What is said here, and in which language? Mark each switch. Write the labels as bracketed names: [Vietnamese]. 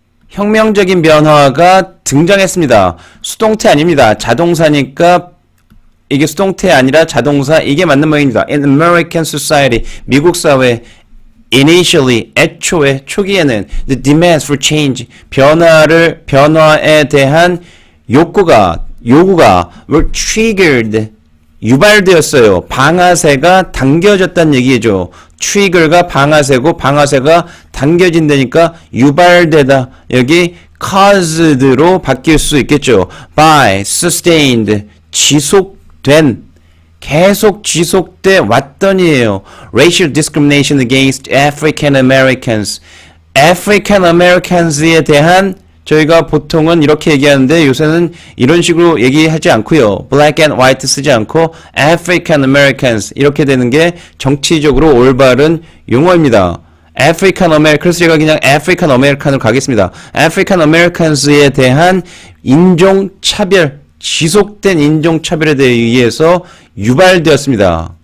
[Korean] 혁명적인 변화가 등장했습니다. 수동태 아닙니다. 자동사니까 이게 수동태 아니라 자동사, 이게 맞는 모양입니다. [English] In American society, [Korean] 미국 사회, [English] initially, [Korean] 애초에, 초기에는 [English] the demands for change, [Korean] 변화에 대한 요구가 [English] were triggered, [Korean] 유발되었어요. 방아쇠가 당겨졌다는 얘기죠. trigger가 방아쇠고 방아쇠가 당겨진다니까 유발되다. 여기 caused로 바뀔 수 있겠죠. [English] by, sustained, [Korean] 지속된, 계속 지속돼 왔더니에요. [English] Racial discrimination against African Americans. [Korean] African Americans에 대한 저희가 보통은 이렇게 얘기하는데 요새는 이런 식으로 얘기하지 않고요. [English] Black and white [Korean] 쓰지 않고 African Americans 이렇게 되는 게 정치적으로 올바른 용어입니다. African American, 그래서 제가 그냥 African American으로 가겠습니다. African Americans에 대한 인종차별, 지속된 인종차별에 의해서 유발되었습니다.